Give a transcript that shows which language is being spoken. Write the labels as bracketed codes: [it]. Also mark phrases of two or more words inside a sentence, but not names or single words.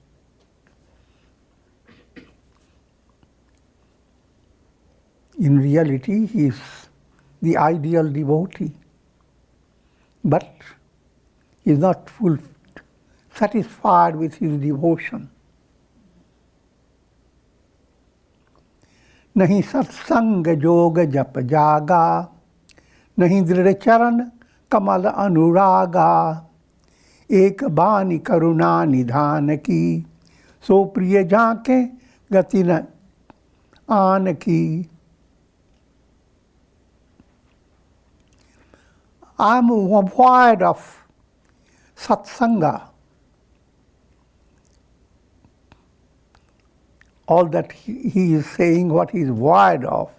[en] In reality, he is the ideal devotee, but he is not satisfied with his devotion. [awa] नहीं सत्संग जोग जप जागा, नहीं दृढ़ चरण कमल अनुरागा, एक बानी करुणा निधान की, सो प्रिय जाके गति न आन की. [en] I am void of satsanga. All that he is saying, what he is void of.